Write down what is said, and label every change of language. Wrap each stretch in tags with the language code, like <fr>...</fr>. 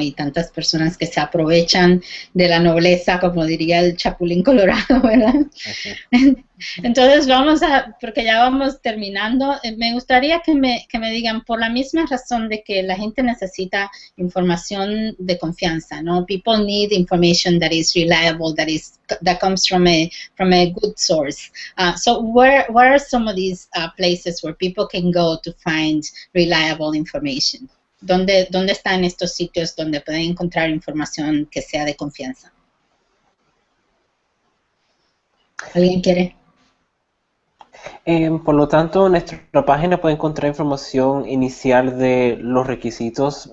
<es>Y tantas personas que se aprovechan de la nobleza, como diría el Chapulín Colorado, ¿verdad? Okay. Entonces porque ya vamos terminando, me gustaría que me digan, por la misma razón de que la gente necesita información de confianza, ¿no?</es> <en>People need information that is reliable, that comes from a good source. So what are some of these places where people can go to find reliable information?</en> <es>¿Dónde están estos sitios donde pueden encontrar información que sea de confianza? ¿Alguien quiere? Por lo tanto, en nuestra página puede encontrar información inicial de los requisitos.</es>